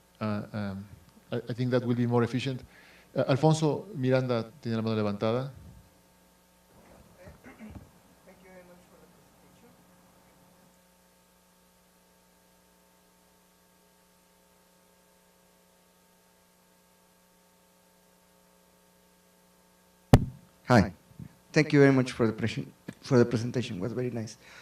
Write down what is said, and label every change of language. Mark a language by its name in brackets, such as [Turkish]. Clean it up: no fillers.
[English] I think that will be more efficient. [Spanish] Alfonso Miranda tiene la mano levantada. [English] Thank you very much for the presentation. Hi. Thank you very much for the presentation. It was very nice.